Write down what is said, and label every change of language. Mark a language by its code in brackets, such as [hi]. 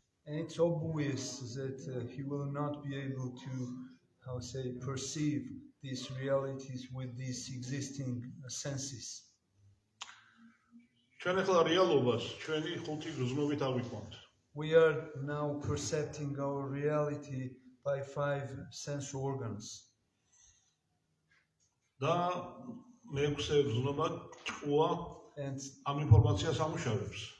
[en] and it's obvious that he will not be able to, perceive these realities with these existing senses. [ka] ჩვენ ეხლა რეალობას ჩვენი ხუთი გრძნობით აღვიქვამთ. [en] We are now perceiving our reality by 5 sense organs. [ka] და მეექვსე გრძნობა ჭკუა [en] And [ka] ამ ინფორმაციას ამუშავებს.